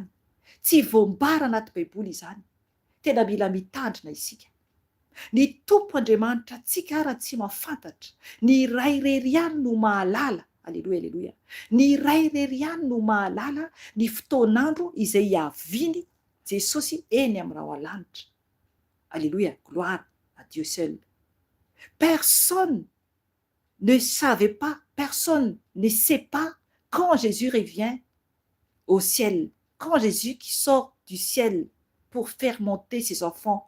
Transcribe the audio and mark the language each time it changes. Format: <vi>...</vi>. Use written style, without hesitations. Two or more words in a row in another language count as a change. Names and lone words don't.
<mg>Tsy voambara anaty baiboly izany. Tena mila mitandrina isika. Ny Tompo Andriamanitra antsika raha tsy mahafantatra, ny iray irery ihany no mahalala. Alleluia, alleluia. Ny iray irery ihany no mahalala ny fotoan'andro izay hiaviany Jesosy eny amin'ny raha an-lanitra.</mg> <fr>Alléluia, gloire à Dieu seul. Personne ne savait pas, personne ne sait pas quand Jésus revient au ciel, quand Jésus qui sort du ciel pour faire monter ses enfants.</fr>